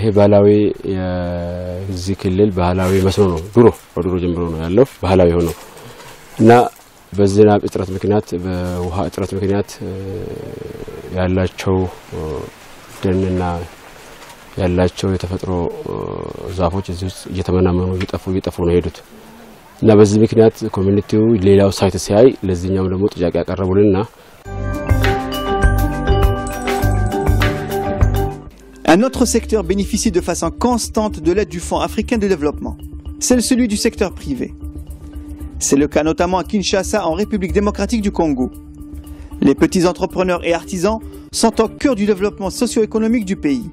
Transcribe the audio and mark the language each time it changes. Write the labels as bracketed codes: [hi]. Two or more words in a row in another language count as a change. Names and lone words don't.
[am] ባህላዊ የዚህ ክልል ባህላዊ መስኖ ነው። ድሮ ጀምሮ ነው ያለው ባህላዊ ሆኖ እና በዝናብ እጥረት ምክንያት በውሃ እጥረት ምክንያት ያላቸው ደንና ያላቸው የተፈጥሮ ዛፎች እዚህ ውስጥ እየተመናመኑ እየጠፉ ነው ሄዱት እና በዚህ ምክንያት ኮሚኒቲው ሌላው ሳይት ሲያይ ለዚህኛው ደግሞ ጥያቄ ያቀርቡልና [fr] Un autre secteur bénéficie de façon constante de l'aide du Fonds africain de développement. C'est celui du secteur privé. C'est le cas notamment à Kinshasa, en République démocratique du Congo. Les petits entrepreneurs et artisans sont au cœur du développement socio-économique du pays.